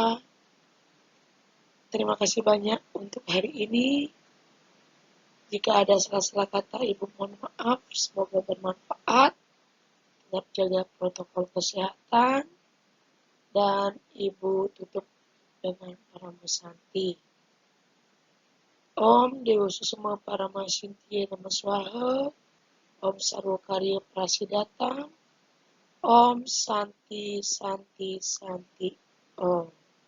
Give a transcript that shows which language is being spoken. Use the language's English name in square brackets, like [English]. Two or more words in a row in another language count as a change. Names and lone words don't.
[Indonesian] Terima kasih banyak untuk hari ini. Jika ada salah-salah kata, Ibu mohon maaf. Semoga bermanfaat. Tetap jaga protokol kesehatan. Dan Ibu tutup dengan Paramosanti. [Sanskrit] Om Dewa Susuma Paramasinti Namaswaha. Om Sarwakarya Prasidatang. Om Santi Santi Santi Om.